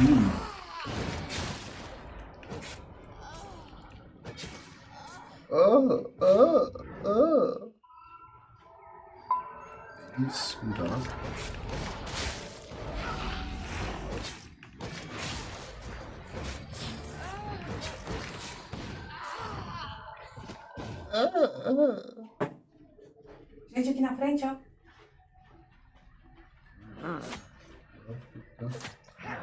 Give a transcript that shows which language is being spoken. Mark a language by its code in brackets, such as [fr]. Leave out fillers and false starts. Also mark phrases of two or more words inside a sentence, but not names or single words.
[de] Ladies, guten Tag. [pt] Gente, aqui na frente, ó. [de] Ja, bitte.